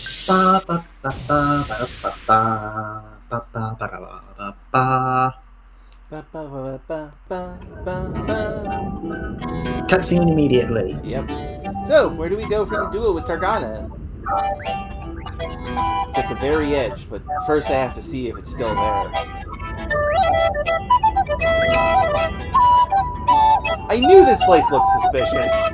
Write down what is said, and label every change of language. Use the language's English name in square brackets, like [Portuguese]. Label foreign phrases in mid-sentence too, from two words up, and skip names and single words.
[English] Ba, ba, ba, ba, ba, ba, ba, ba, ba, ba, ba, ba. Ba, ba, ba, ba, ba, ba, ba. Cutscene immediately. Yep. So, where do we go for the duel with Targana? It's at the very edge, but first I have to see if it's still there. I knew this place looked suspicious.